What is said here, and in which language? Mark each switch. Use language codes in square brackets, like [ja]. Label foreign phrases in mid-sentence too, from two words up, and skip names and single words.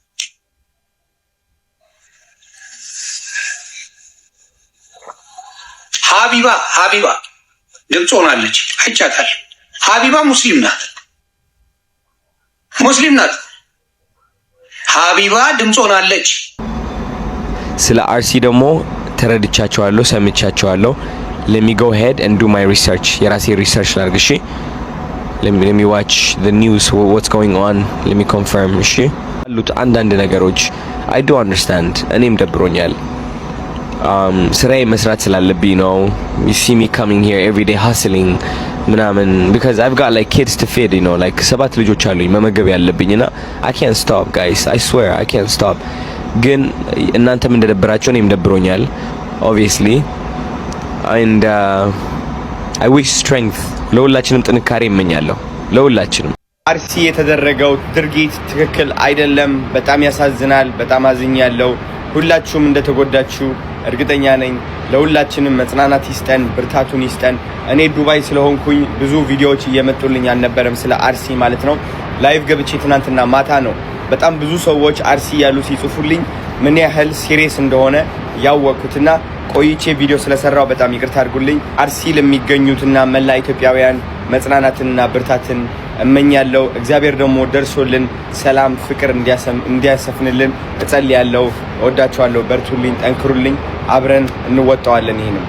[am] ሀቢባ ድምፅ ሆናለች፣ አይቻታል። ሀቢባ ሙስሊም ናት። ሀቢባ ድምፅ ሆናለች። ስለ አርሲ ደግሞ ተረድቻቸዋለሁ፣ ሰምቻቸዋለሁ። [en] let me go ahead and do my research [am] የራሴ ሪሰርች ላድርግ። እሺ [en] let me watch the news, what's going on, let me confirm። [am] እሺ አሉት አንዳንድ ነገሮች [en] I do understand። [am] እኔም ደብሮኛል። ስራዬ መስራት ስላለብኝ ነው። [en] you see me coming here every day hustling ምናምን because I've got like kids to feed, you know, like [am] 7 ልጆች አሉኝ መመገብ ያለብኝና [en] I can't stop guys, I swear I can't stop። [am] ግን እናንተም እንደደብራችሁ እኔም ደብሮኛል [en] obviously and I wish strength [am] ለሁላችንም ጥንካሬ እመኛለሁ ለሁላችንም። አርሲ የተደረገው ድርጊት ትክክል አይደለም። በጣም ያሳዝናል። በጣም አዝኛለሁ። ሁላችሁም እንደተጎዳችሁ እርግጠኛ ነኝ። ለሁላችንም መጽናናት ይስጠን፣ ብርታቱን ይስጠን። እኔ ዱባይ ስለሆንኩኝ ብዙ ቪዲዮዎች እየመጡልኝ አልነበረም ስለ አርሲ ማለት ነው። ላይቭ ገብቼ ትናንትና ማታ ነው በጣም ብዙ ሰዎች አርሲ ያሉ ሲጽፉልኝ ምን ያህል ሲሪየስ እንደሆነ ያወቅኩትና ቆይቼ ቪዲዮ ስለሰራው በጣም ይቅርታ አድርጉልኝ። አርሲ ለሚገኙትና መላ ኢትዮጵያውያን መጽናናትንና ብርታትን እመኛለሁ። እግዚአብሔር ደግሞ ደርሶልን ሰላም፣ ፍቅር እንዲያሰፍንልን እጸልያለሁ። እወዳችኋለሁ። በርቱልኝ፣ ጠንክሩልኝ። አብረን እንወጣዋለን። ይሄንም